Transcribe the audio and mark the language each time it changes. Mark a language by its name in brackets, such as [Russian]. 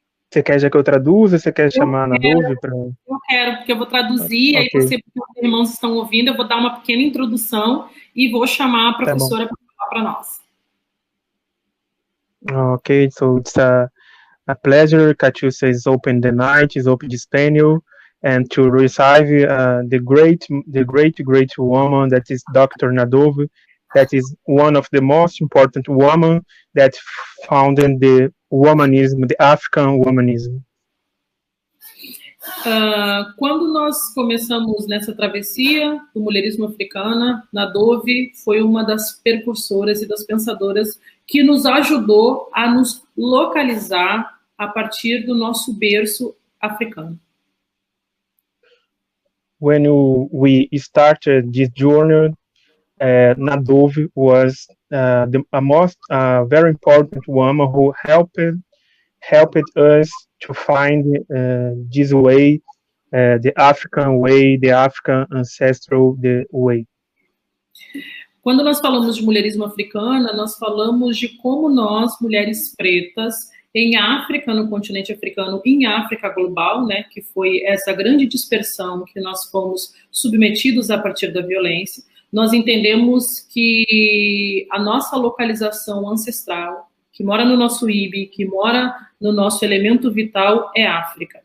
[Portuguese] Você quer já que eu traduza? Você quer chamar a Ana Dove? Eu quero, porque eu vou traduzir, okay. Aí você, porque os irmãos estão ouvindo, eu vou dar uma pequena introdução e vou chamar a professora para falar para nós. [English] Okay, so it's a pleasure. Catiúcia is open the night, is open this panel, and to receive the great woman that is Dr. Ana Dove, that is one of the most important women that founded the womanism, the African womanism. [Portuguese] Quando nós começamos nessa travessia do mulherismo africano, Ana Dove foi uma das percursoras e das pensadoras que nos ajudou a nos localizar a partir do nosso berço africano. [English] When we started this journey, Ana Dove was a very important woman who helped us to find this way, the African way, the African ancestral way. [Portuguese] Quando nós falamos de mulherismo africano, nós falamos de como nós, mulheres pretas, em África, no continente africano, em África global, né, que foi essa grande dispersão que nós fomos submetidos a partir da violência, nós entendemos que a nossa localização ancestral, que mora no nosso IBI, que mora no nosso elemento vital, é África.